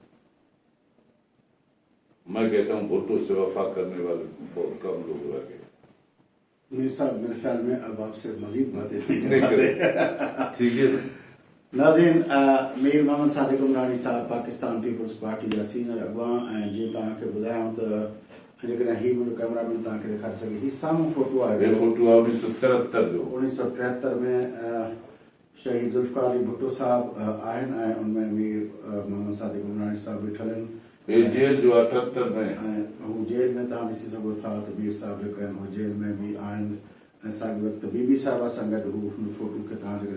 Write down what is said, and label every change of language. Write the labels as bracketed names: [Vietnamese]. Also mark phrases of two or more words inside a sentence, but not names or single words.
[Urdu] میں کہتا ہوں بھٹو سے وفا کرنے والے بہت کم لوگ رہ گئے. میر صاحب میرے خیال میں اب آپ سے مزید باتیں نہیں کرے. ٹھیک ہے. ناظرین، میر محمد صادق عمرانی صاحب پاکستان پیپلز پارٹی کا سینئر اگواں ہیں. جی تاکہ [Sindhi] ॿुधायांव त जेकॾहिं हीउ मुंहिंजो कैमरामैन तव्हांखे ॾेखारे सघे, हीउ साम्हूं फोटो आहे ये फोटो आहे 1973 जो। 1973 में शहीद ज़ुल्फ़िकार अली भुट्टो साहब आहिनि ऐं उनमें मीर मोहम्मद सादिक उमरानी साहब वेठल आहिनि। ये जेल जो 78 में ऐं हू जेल में तव्हां ॾिसी सघो था त मीर साहब जेके आहिनि उहे जेल में बि आहिनि ऐं साॻे वक़्तु बीबी साहिबा सां गॾु हू हुन फोटो खे तव्हां जेके